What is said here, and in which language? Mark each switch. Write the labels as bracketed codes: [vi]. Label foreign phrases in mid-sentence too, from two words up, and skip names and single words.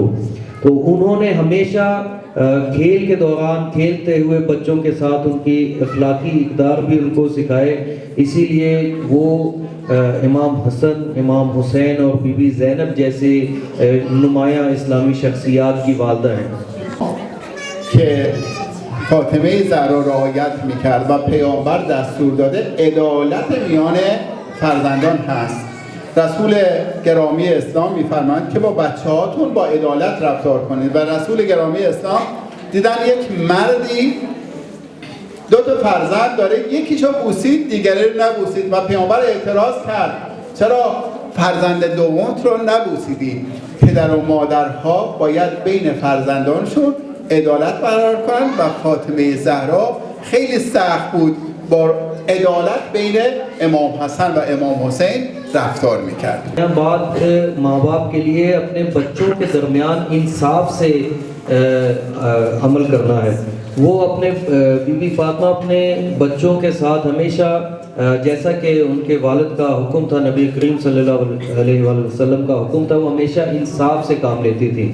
[ur] تو انہوں نے ہمیشہ کھیل کے دوران کھیلتے ہوئے بچوں کے ساتھ ان کی اخلاقی اقدار بھی ان کو سکھائے، اسی لیے وہ امام حسن، امام حسین اور بی بی زینب جیسے نمایاں اسلامی شخصیات کی والدہ ہیں۔ [fa] که فاطمه زهرا رعایت میکرد و پیامبر دستور داده عدالت میان فرزندان هست. رسول گرامی اسلام میفرمایند که با بچه هاتون با عدالت رفتار کنید و رسول گرامی اسلام دیدن یک مردی دو تا فرزند داره، یکیشو بوسید دیگری رو نبوسید و پیامبر اعتراض کرد چرا فرزند دومت رو نبوسیدی؟ پدر و مادرها باید بین فرزندانشون عدالت برقرار کنند و فاطمه زهرا خیلی سخت بود با عدالت بین امام حسن و امام حسین رفتار میکرد. [ur] بات ماں باپ کے لیے اپنے بچوں کے درمیان انصاف سے عمل کرنا ہے۔ وہ اپنے بی بی فاطمہ اپنے بچوں کے ساتھ ہمیشہ جیسا کہ ان کے والد کا حکم تھا، نبی کریم [ar] صلی اللہ علیہ وآلہ وسلم [ur] کا حکم تھا، وہ ہمیشہ انصاف سے کام لیتی تھی۔